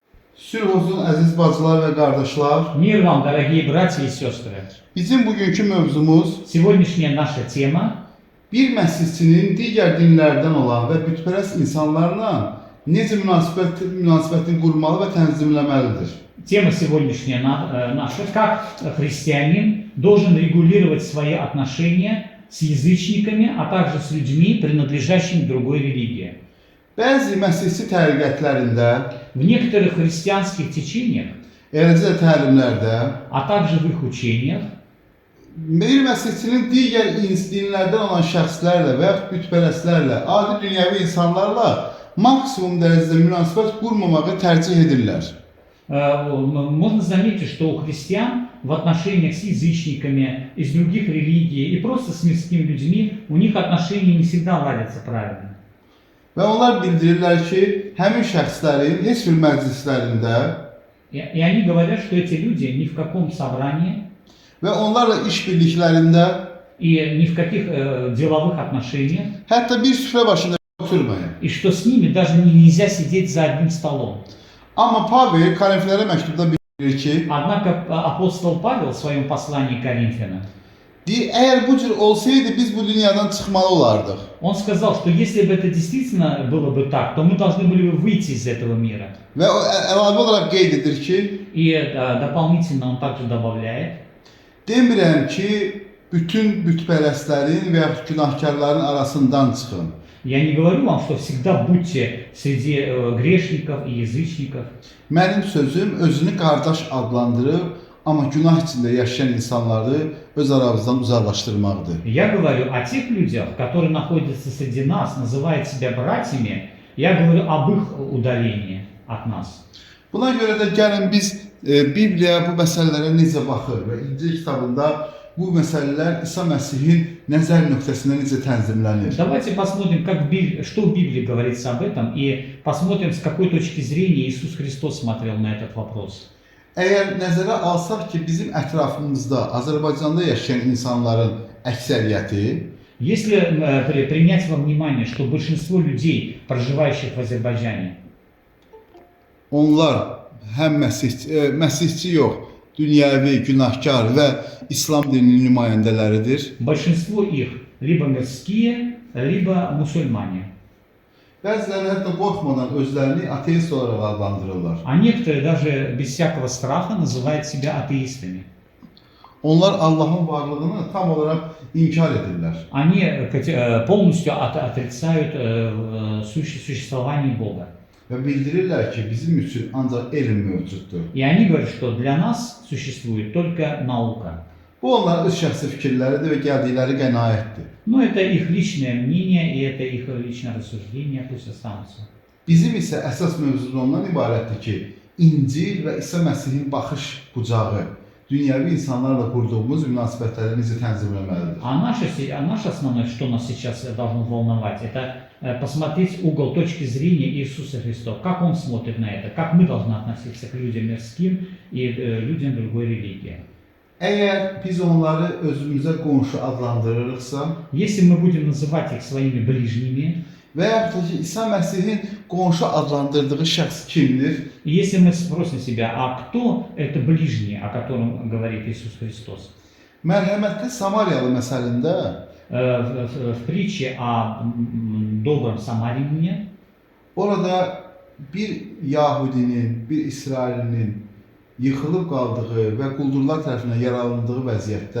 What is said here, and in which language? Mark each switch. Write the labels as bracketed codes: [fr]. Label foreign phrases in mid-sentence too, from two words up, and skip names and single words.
[az] Sülh olsun əziz bacılar və qardaşlar. [ru] Мир вам, дорогие братья и sestre. [az] Bizim bugünkü mövzumuz [ru] Сегодняшняя наша тема [az] bir məsihçinin digər dinlərdən olan və bütpərəst insanlarla necə münasibətin qurmalı və tənzimləməlidir. [ru] Тема сегодняшняя наша, как христианин должен регулировать свои отношения с язычниками, а также с людьми, принадлежащими другой религии. [az] Bəzi məsihçi təriqətlərində, [ru] В некоторых христианских течениях, [az] eləcə də təlimlərdə [ru] а также в их учениях, [az] bir məsihçinin digər dinlərdən olan şəxslərlə və yaxud bütpərəstlərlə, adi dünyəvi insanlarla maksimum dərəcədə münasibət qurmamağı tərcih edirlər. [ru] можно заметить, что у христиан в отношениях с язычниками из других религий и просто с мирскими людьми у них отношения не всегда ладятся правильно. [az] Və onlar bildirirlər ki, həmin şəxslərin heç bir məclislərində [ru] И они говорят, что эти люди ни в каком собрании [az] və onlarla iş birliklərində, [ru] и ни в каких деловых отношениях, [az] hətta bir süfrə başında oturmayın. [ru] и что с ними даже нельзя сидеть за одним столом. [az] Amma Pavel Korinflərə məktubda bildirir ki, [ru] Однако апостол Павел в своем послании к Коринфянам, [az] deyir, əgər bu cür olsaydı biz bu dünyadan çıxmalı olardıq. [ru] он сказал, что если бы это действительно было бы так, то мы должны были бы выйти из этого мира. [az] Və o əlavə olaraq qeyd edir ki, [ru] И дополнительно он также добавляет, [az] demirəm ki, bütün bütpərəstlərin və yaxud günahkarların arasından çıxın. [ru] я не говорю вам, что всегда будьте среди грешников и язычников. [az] Mənim sözüm özünü qardaş adlandırıb, amma günah içində yaşayan insanları öz aramızdan uzaqlaşdırmaqdır. [ru] Я говорю о тех людях, которые находятся среди нас, называют себя братьями. Я говорю об их удалении от нас. [az] Buna görə də gəlin biz Bibliya bu məsələlərə necə baxır və İncil kitabında bu məsələlər İsa Məsihin nəzər nöqtəsində necə tənzimlənir. [ru] Давайте посмотрим, что в Библии говорится об этом, и посмотрим, с какой точки зрения Иисус Христос смотрел на этот вопрос. [az] Əgər nəzərə alsaq ki, bizim ətrafımızda, Azərbaycanda yaşayan insanların əksəriyyəti, [ru] Если принять во внимание, что большинство людей, проживающих в Азербайджане, [az] onlar həm məsihçi yox, dünyəvi, günahkar və İslam dininin nümayəndələridir. [ru] большинство их либо мирские, либо мусульмане. [az] Bəziləri hətta qorxmadan özlərini ateist olaraq adlandırırlar. [ru] А некоторые даже без всякого страха называют себя атеистами. [az] Onlar Allahın varlığını tam olaraq inkar edirlər. [ru] Они полностью отрицают существование Бога. [az] Və bildirirlər ki, bizim üçün ancaq elm mövcuddur. [ru] И они говорят, что для нас существует только наука. [az] Bu onların öz şəxsi fikirləridir və gəldikləri qənaətdir. [ru] Но это их lичное мнение, и это их личное рассуждение, пусть останутся. [az] Bizim isə əsas mövzumuz ondan ibarətdir ki, İncil və İsa Məsihin baxış bucağı dünyəvi insanlarla qurduğumuz münasibətləri necə tənzimləməlidir. [ru] А наше основное, что нас сейчас должно волновать, это посмотреть угол точки зрения Иисуса Христа. Как Он смотрит на это, как мы должны относиться к людям мирским и людям другой религии. [az] Əgər biz onları özümüzə qonşu adlandırırıqsa [ru] Если мы будем называть их своими ближними, [az] və yaxud da ki, İsa Məsihin qonşu adlandırdığı şəxs kimdir? [ru] и если мы спросим себя, а кто это ближний, о котором говорит Иисус Христос? [az] Mərhəmətli Samariyalı məsəlində [ru] В притче о добром самарянине [az] orada bir Yahudinin, bir İsrailinin yıxılıb qaldığı və quldurlar tərəfindən yaralandığı vəziyyətdə